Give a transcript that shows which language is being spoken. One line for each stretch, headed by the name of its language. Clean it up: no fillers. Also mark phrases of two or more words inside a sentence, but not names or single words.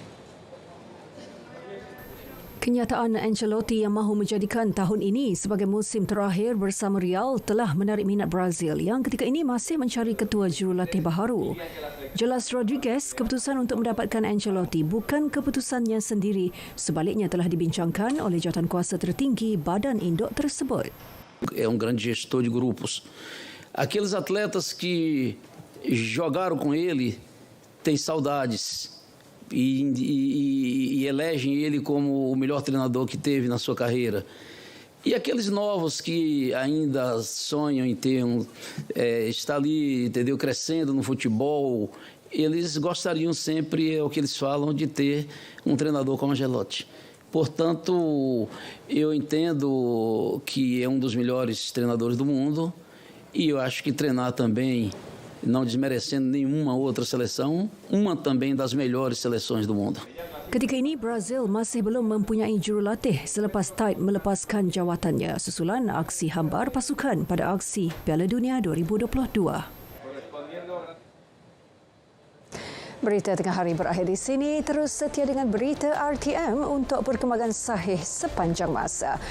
Malay: Kenyataan Ancelotti yang mahu menjadikan tahun ini sebagai musim terakhir bersama Real telah menarik minat Brazil yang ketika ini masih mencari ketua jurulatih baharu. Jelas Rodrigues, keputusan untuk mendapatkan Ancelotti bukan keputusannya sendiri, sebaliknya telah dibincangkan oleh jawatankuasa tertinggi badan induk tersebut.
Portuguese: É grande gestor de grupos. Aqueles atletas que jogaram com ele têm saudades. E elegem ele como o melhor treinador que teve na sua carreira. E aqueles novos que ainda sonham em ter estar ali, entendeu, crescendo no futebol, eles gostariam sempre, é o que eles falam, de ter um treinador como Ancelotti. Portanto, eu entendo que é um dos melhores treinadores do mundo e eu acho que treinar também, não desmerecendo nenhuma outra seleção, uma também das melhores seleções do mundo.
Malay: Ketika ini, Brazil masih belum mempunyai jurulatih selepas Tite melepaskan jawatannya susulan aksi hambar pasukan pada aksi Piala Dunia 2022. Berita tengah hari berakhir di sini. Terus setia dengan berita RTM untuk perkembangan sahih sepanjang masa.